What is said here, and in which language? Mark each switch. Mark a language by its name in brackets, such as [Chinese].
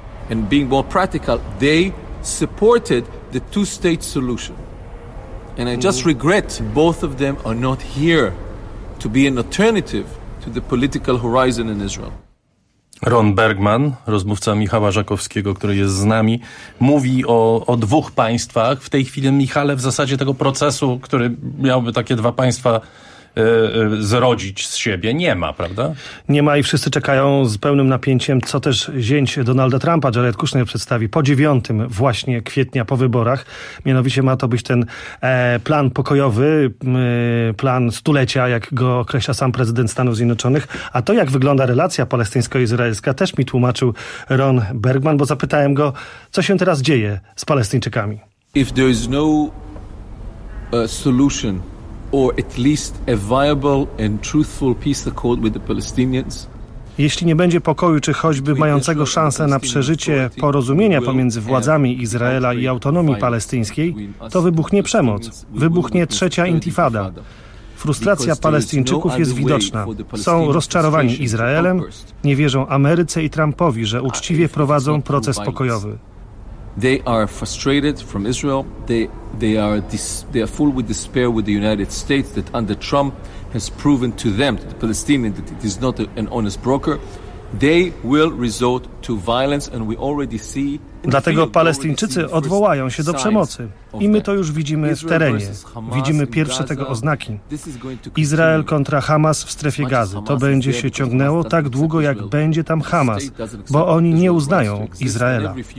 [English] And being more practical, they supported the two-state solution. And I just regret both of them are not here to be an alternative to the political horizon in Israel. [Polish] Ron Bergman, rozmówca Michała Żakowskiego, który jest z nami, mówi o dwóch państwach. W tej chwili, Michale, w zasadzie tego procesu, który miałby takie dwa państwa zrodzić z siebie, nie ma, prawda? Nie ma i wszyscy czekają z pełnym napięciem, co też zięć Donalda Trumpa, Jared Kushner, przedstawi po 9 właśnie kwietnia po wyborach. Mianowicie ma to być ten plan pokojowy, plan stulecia, jak go określa sam prezydent Stanów Zjednoczonych. A to, jak wygląda relacja palestyńsko-izraelska, też mi tłumaczył Ron Bergman, bo zapytałem go, co się teraz dzieje z Palestyńczykami. [English] If there is no solution or at least a viable and truthful peace accord with the Palestinians. [Polish] Jeśli nie będzie pokoju, czy choćby mającego szansę na przeżycie porozumienia pomiędzy władzami Izraela i autonomii palestyńskiej, to wybuchnie przemoc, wybuchnie trzecia intifada. Frustracja Palestyńczyków jest widoczna. Są rozczarowani Izraelem, nie wierzą Ameryce i Trumpowi, że uczciwie prowadzą proces pokojowy. [English] They are frustrated from Israel. They are full with despair with the United States that under Trump has proven to them, to the Palestinians, that it is not an honest broker. They will resort to violence, and we already see. [Polish] Dlatego Palestyńczycy odwołają się do przemocy. I my to już widzimy w terenie. Widzimy pierwsze tego oznaki. Izrael kontra Hamas w strefie Gazy. To będzie się ciągnęło tak długo, jak będzie tam Hamas, bo oni nie uznają Izraela.